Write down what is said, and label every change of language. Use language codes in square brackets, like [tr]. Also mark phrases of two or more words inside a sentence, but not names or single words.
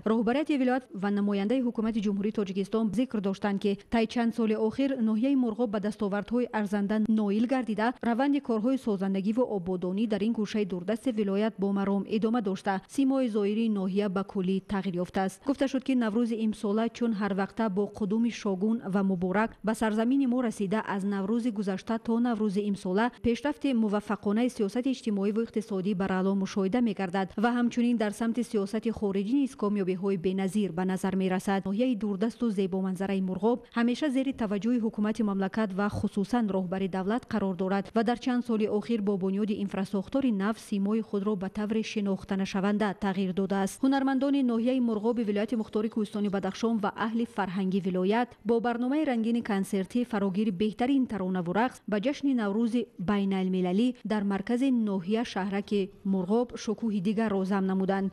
[tg] роҳбарияти вилоят ва намояндаи ҳукумати ҷумҳурии тоҷикистон зикр доштанд ки таи чанд соли охир ноҳияи мурғоб ба дастовардҳои арзанда ноил гардида раванди корҳои созандагиву ободонӣ дар ин гӯшаи дурдасти вилоят бо маром идома дошта симои зоҳирии ноҳия ба куллӣ тағйир ёфтааст. гуфта шуд ки наврӯзи имсола чун ҳарвақта бо қудуми шогун ва муборак ба сарзамини мо расида аз наврӯзи гузашта то наврӯзи имсола пешрафти муваффақонаи сиёсати иҷтимоиву иқтисодӣ бар аъло мушоҳида мегардад ва ҳамчунин дар самти сиёсати хориҷӣ низ комёбиҳои беназир нопазир ба назар мерасад. ноҳияи дурдаст ва зебоманзараи Мурғоб ҳамеша зери таваҷҷуҳи ҳукумати мамлакат ва хусусан раҳбари давлат қарор дорад ва дар чанд соли охир бо бунёди инфраструктураи нав симои худро ба таври шинохтанашаванда тағйир дода аст. ҳунармандони ноҳияи Мурғоби вилояти мухтори Кӯҳистони Бадахшон ва аҳли фарҳанги вилоят бо барномаи рангини консертии фарогир беҳтарин тарона ва рақс ба ҷашни Наврӯзи байналмилалӣ дар маркази ноҳия шаҳраки Мурғоб шукӯҳи дигарро зам намуданд.